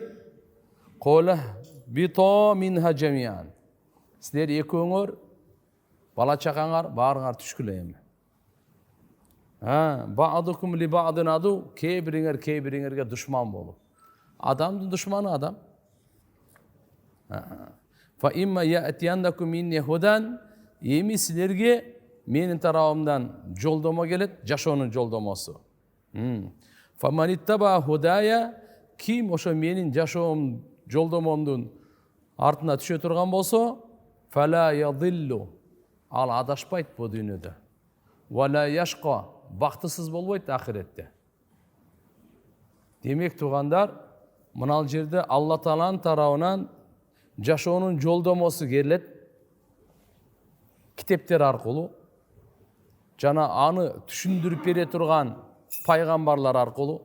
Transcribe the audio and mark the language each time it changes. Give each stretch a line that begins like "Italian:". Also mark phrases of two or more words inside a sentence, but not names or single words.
Arabic: قال اهبطوا منها جميعا.
Kyrgyz: Силер экөөңөр, бала чакаңар, баарыңар түшкүлө эми.
Arabic: بعضكم لبعض عدو,
Kyrgyz: кейбириңерге душман болуп. Адамдын душманы адам.
Arabic: فإما يأتينكم مني هدى,
Kyrgyz: эми силерге менин тарабымдан жолдомо келет, жашоонун жолдомосу.
Arabic: فمن تبع هداي,
Kyrgyz: ким ошо менин жашоом жолдомомдун артына түшө турган болсо,
Arabic: فلا يضل,
Kyrgyz: ал адашпайт бу дүйнөдө.
Arabic: ولا يشقى,
Kyrgyz: бактысыз болбойт ахиретте. Демек тугандар, мынал жерде Алла Тааланын тарабынан жашоонун жолдомосу келет, китептер аркылуу, жана аны түшүндүрүп бере турган пайгамбарлар аркылуу.